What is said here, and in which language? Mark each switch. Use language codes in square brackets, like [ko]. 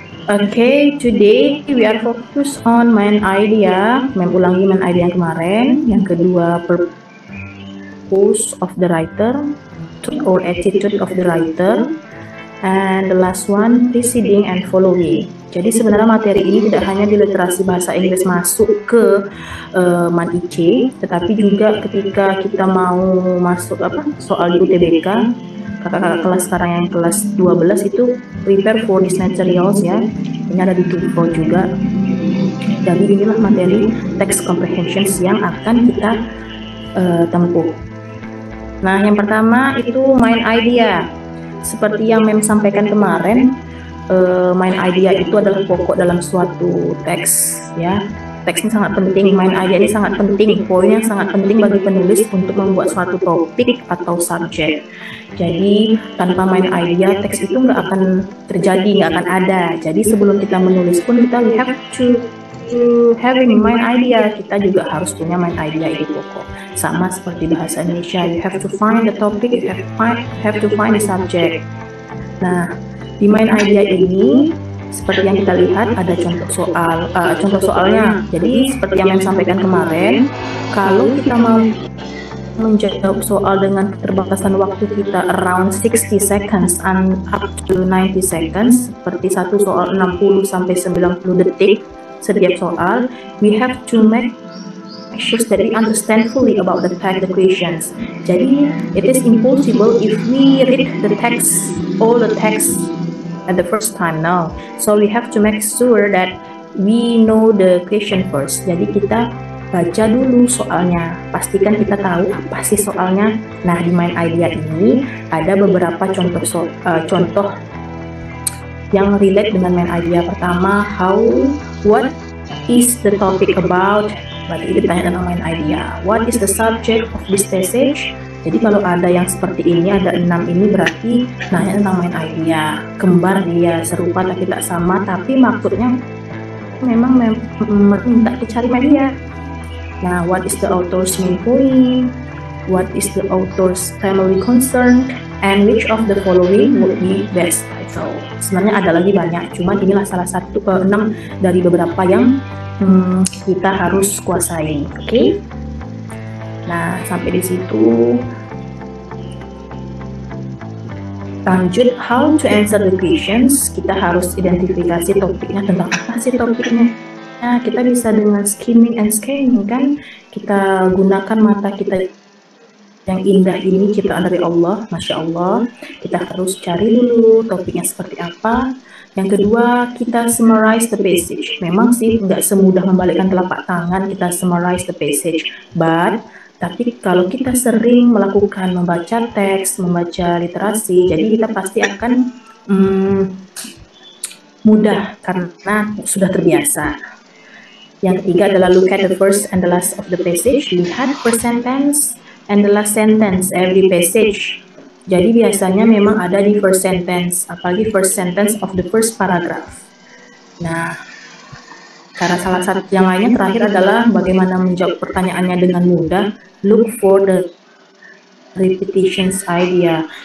[en] Okay, today we are focused on main idea. [id] Ulangi main idea yang kemarin. Yang kedua, [en] purpose of the writer or attitude of the writer. And the last one, preceding and following. [id] Jadi sebenarnya materi ini tidak hanya di literasi bahasa Inggris masuk ke MAN IC, tetapi juga ketika kita mau masuk soal di UTBK, kakak-kakak kelas sekarang yang kelas 12 itu [en] prepare for these materials [id] ya. Ini ada di TOEFL juga. Jadi inilah materi text comprehensions yang akan kita tempuh. Nah, yang pertama itu main idea. Seperti yang Mem sampaikan kemarin, main idea itu adalah pokok dalam suatu teks ya. Teks ini sangat penting, main idea ini sangat penting, poinnya sangat penting bagi penulis untuk membuat suatu topik atau subjek. Jadi tanpa main idea, teks itu nggak akan terjadi, nggak akan ada. Jadi sebelum kita menulis pun kita [en] we have to having [id] main idea, kita juga harus punya main idea itu pokok. Sama seperti bahasa Indonesia, [en] you have to find the topic, you have to find the subject. [id] Nah, di main idea ini seperti yang kita lihat ada contoh soalnya. Jadi seperti yang Mem sampaikan kemarin, kalau kita mau menjawab soal dengan keterbatasan waktu kita [en] around 60 seconds and up to 90 seconds, [id] seperti satu soal 60 sampai 90 detik setiap soal, [en] we have to make sure that we understand fully about the questions. Jadi it is impossible if we read all the text at the first time now. So we have to make sure that we know the question first. [id] Jadi kita baca dulu soalnya, pastikan kita tahu apa sih soalnya. Nah, di main idea ini ada beberapa contoh yang relate dengan main idea. Pertama, [en] what is the topic about? [id] Berarti itu ditanya tentang main idea. [en] What is the subject of this passage? [id] Jadi kalau ada yang seperti ini, ada 6 ini, berarti nanya tentang main idea. Kembar dia, serupa tapi tak sama, tapi maksudnya memang minta dicari media. [en] Nah, what is the author's main point? What is the author's family concern? And which of the following would be best title? [id] Sebenarnya ada lagi banyak, cuman inilah salah satu 6 dari beberapa yang kita harus kuasai. Oke? Nah, sampai di situ. Lanjut, [en] how to answer the questions. [id] Kita harus identifikasi topiknya, tentang apa sih topiknya. Nah, kita bisa dengan skimming and scanning kan. Kita gunakan mata kita yang indah ini, ciptaan dari Allah, Masya Allah. Kita harus cari dulu topiknya seperti apa. Yang kedua, kita [en] summarize the passage. [id] Memang sih nggak semudah membalikkan telapak tangan kita summarize the passage, tapi kalau kita sering melakukan membaca teks, membaca literasi, jadi kita pasti akan mudah karena sudah terbiasa. Yang ketiga adalah [en] look at the first and the last of the passage. [id] Lihat [en] first sentence and the last sentence every passage. [id] Jadi biasanya memang ada di first sentence, apalagi [en] first sentence of the first paragraph. [id] Nah, cara salah satu yang lainnya terakhir adalah bagaimana menjawab pertanyaannya dengan mudah. [en] Look for the repetitions idea.